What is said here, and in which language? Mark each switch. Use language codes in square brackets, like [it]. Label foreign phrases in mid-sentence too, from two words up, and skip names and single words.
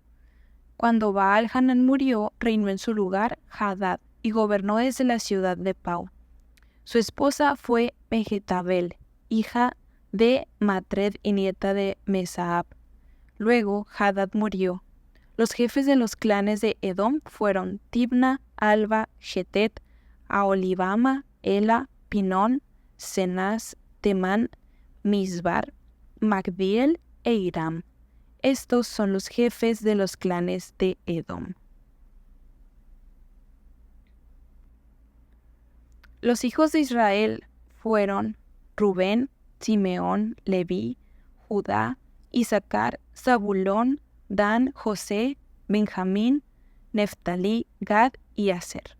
[es] Cuando Baal-Hanán murió, reinó en su lugar Hadad, y gobernó desde la ciudad de Pau. Su esposa fue Mehetabel, hija de Matred y nieta de Mesaab. Luego Hadad murió. Los jefes de los clanes de Edom fueron Tibna, Alba, Getet, Aholibama, Ela, Pinón, Cenaz, Temán, Misbar, Magdiel e Iram. Estos son los jefes de los clanes de Edom. Los hijos de Israel fueron Rubén, Simeón, Leví, Judá, Isaacar, Zabulón, Dan, José, Benjamín, Neftalí, Gad y Aser.